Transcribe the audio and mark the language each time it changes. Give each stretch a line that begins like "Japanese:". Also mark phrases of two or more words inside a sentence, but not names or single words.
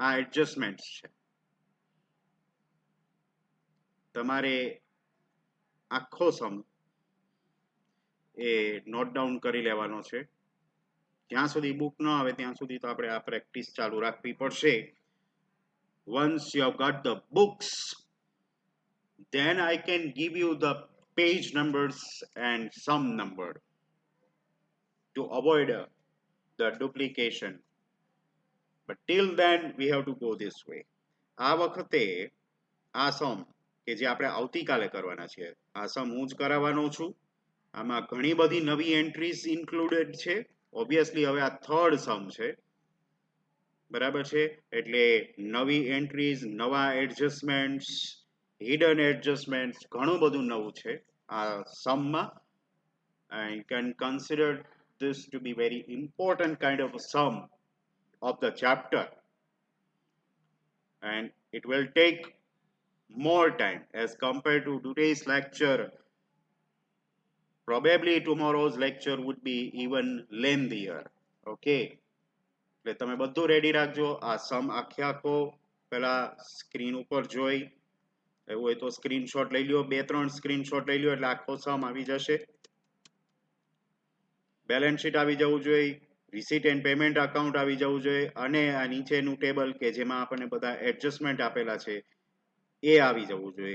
Gujarati: આ એડજસ્ટમેન્ટ્સ છે. તમારે આખો સમ એ
English: note down
Gujarati: કરી લેવાનો છે. જ્યાં સુધી બુક ન આવે ત્યાં સુધી તો આપણે આ પ્રેક્ટિસ ચાલુ રાખવી પડશે.
English: Once you have got the books, then I can give you the page numbers and sum number to avoid the duplication. But till then we have to go this way.
Gujarati: આ વખતે આ સમ કે જે આપણે આવતીકાલે કરવાના છે, આ સમ હું જ કરાવવાનો છું. આમાં ઘણી બધી નવી
English: entries included
Gujarati: છે. ઓબ્વિયસલી હવે આ
English: third sum
Gujarati: છે, બરાબર છે. એટલે નવી એન્ટ્રીઝ, નવા એડજસ્ટમેન્ટ્સ,
English: hidden adjustments,
Gujarati: ઘણું બધું નવું છે આ સમમાં.
English: And you can consider this to be very important kind of a sum of the chapter, and it will take more time as compared to today's lecture. Probably tomorrow's lecture would be even lengthier.
Gujarati: Okay, એટલે તમે બધું રેડી રાખજો. આ સમ આખે આખો પેલા સ્ક્રીન ઉપર જોઈ, એવું હોય તો સ્ક્રીનશોટ લઈ લ્યો, 2-3 સ્ક્રીનશોટ લઈ લ્યો એટલે આખો સમ આવી જશે.
English: balance sheet
Gujarati: આવી જવું જોઈએ,
English: receipt and payment account
Gujarati: આવી જવું જોઈએ, અને આ નીચેનું ટેબલ કે જેમાં આપણને બધા એડજસ્ટમેન્ટ આપેલા છે એ આવી જવું જોઈએ.